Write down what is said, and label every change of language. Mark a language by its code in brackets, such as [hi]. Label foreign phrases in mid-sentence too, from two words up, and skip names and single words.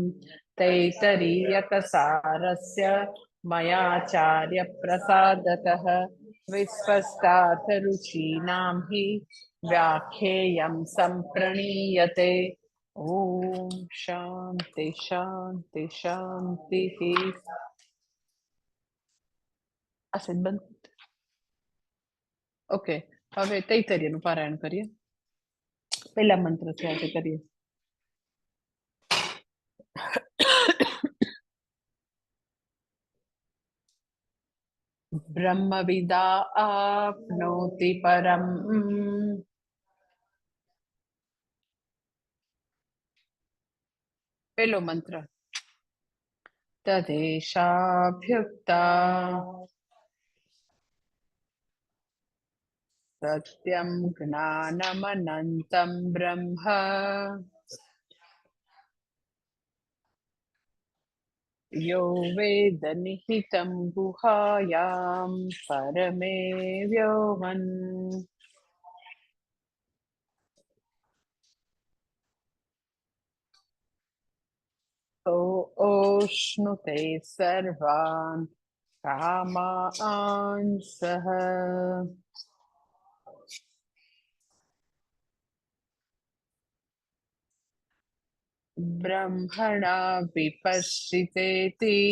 [sa] तैतरीयकसारस्य मयाचार्यप्रसादतः विस्पष्टार्थरुचीनां हि व्याख्येयं सम्प्रणीयते। ओम शांति शांति शांति ही। [gu] આસિત બંધ. ઓકે, હવે તૈતરીયનું પારાયણ કરીએ. પહેલા મંત્રથી આજે કરીએ. [sa] બ્રહ્મવિદા આપનોતિ પરમ. [gu] પહેલો મંત્ર. [sa] તદેશાભ્યુક્તા સત્યમ જ્ઞાનમનંતમ બ્રહ્મ यो वेद निहितं गुहायां परमे व्योमन् ओष्णुते सर्वान् कामान् सः ब्रह्मणा विपश्चितेति